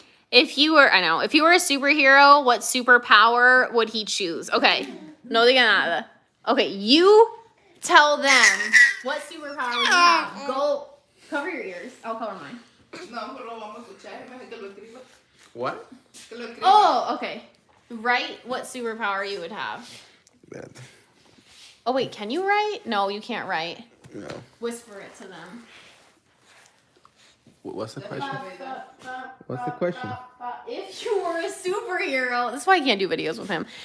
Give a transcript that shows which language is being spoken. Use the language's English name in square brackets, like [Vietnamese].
[English] If you were a superhero, what superpower would he choose? Okay, [Spanish] no diga nada. [English] Okay, you tell them what superpower you have. Go cover your ears. I'll cover mine. [Spanish] No, pero lo vamos a escuchar. Es mejor que lo escriba. [English] What? [Spanish] Que lo escriba. [English] Oh, okay. Write what superpower you would have. That. Oh, wait, can you write? No, you can't write. No. Whisper it to them. What's the question? What's the question? If you were a superhero, that's why I can't do videos with him.